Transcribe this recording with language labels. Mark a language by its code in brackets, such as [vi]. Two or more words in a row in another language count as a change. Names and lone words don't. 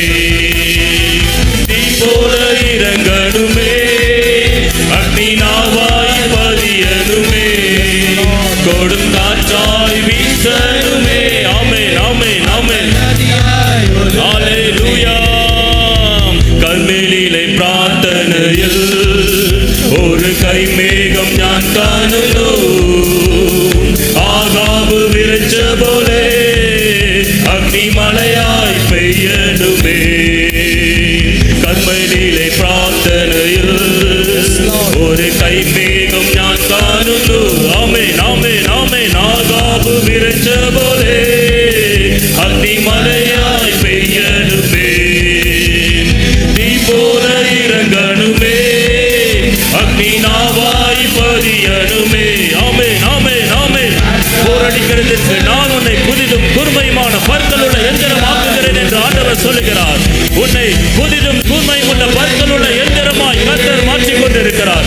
[ta] தீ போல இறங்கணுமே, அக்னி நாவாய் பதியணுமே, கொடும் காற்றாய் வீசணுமே. ஆமென், ஆமென், ஆமென். ஹல்லேலூயா. [ml] കർമ്മേലിലെ പ്രാർത്ഥനയിൽ ഒരു കൈമേഘം ഞാൻ കാണുന്നു, ആകാബ് വിളിച്ച പോലെ അഗ്നിമഴയായി പെയ്യണമേ. കർമ്മേലിലെ പ്രാർത്ഥനയിൽ ഒരു കൈമേഘം ഞാൻ കാണുന്നു, ആമേൻ, ആമേൻ, ആമേൻ. ആകാബ് വിളിച്ച പോലെ അഗ്നിമഴയായി പെയ്യണമേ. [ta] போல இறங்கணுமே, அக்னி நாவாய் பதியணுமே. ஆமென், ஆமென், ஆமென். போரடிக்கிறதற்கு நான் உன்னை புதிதும் கூர்மையுமான பற்களுள்ள எந்திரமாக்குகிறேன் என்று ஆண்டவர் சொல்லுகிறார். உன்னை புதிதும் கூர்மையும் உள்ள பற்களுள்ள எந்திரமாய் கர்த்தர் மாற்றிக் கொண்டிருக்கிறார்.